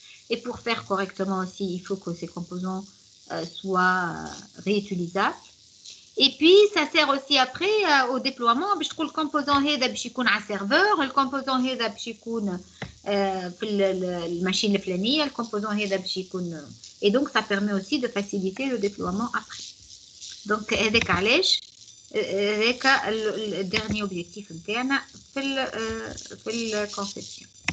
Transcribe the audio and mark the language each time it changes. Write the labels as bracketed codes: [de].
[fr] Et pour faire correctement aussi, il faut que ces composants soient réutilisables. Et puis, ça sert aussi après au déploiement. Je trouve le composant [ar] هذا باش يكون على serveur, le composant هذا باش يكون في الماشين الفلانية, le composant هذا باش يكون. [fr] Et donc, ça permet aussi de faciliter le déploiement après. Donc, [ar] هذاك علاش هذاك [fr] le dernier objectif interne في الconception.